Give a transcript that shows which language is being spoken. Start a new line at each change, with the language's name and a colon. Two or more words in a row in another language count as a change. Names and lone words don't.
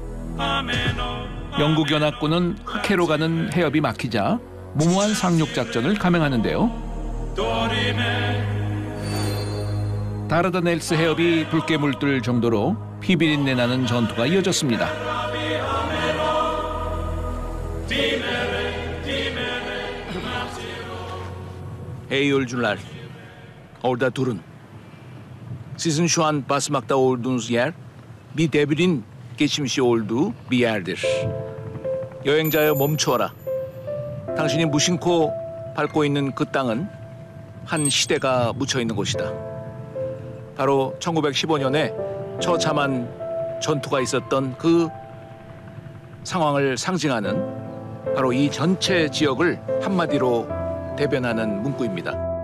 Korean: 영국 연합군은 흑해로 가는 해협이 막히자 무모한 상륙작전을 감행하는데요. 다르다넬스 해협이 붉게 물들 정도로 피비린내 나는 전투가 이어졌습니다.
Turkish: Hey yolcular, orada durun. Sizin şu an basmakta olduğunuz yer bir devrin geçmişi olduğu bir yerdir.
Korean: 여행자여 멈추어라. 당신이 무심코 밟고 있는 그 땅은 한 시대가 묻혀 있는 곳이다. 바로 1915년에 처참한 전투가 있었던 그 상황을 상징하는 바로 이 전체 지역을 한마디로 대변하는 문구입니다.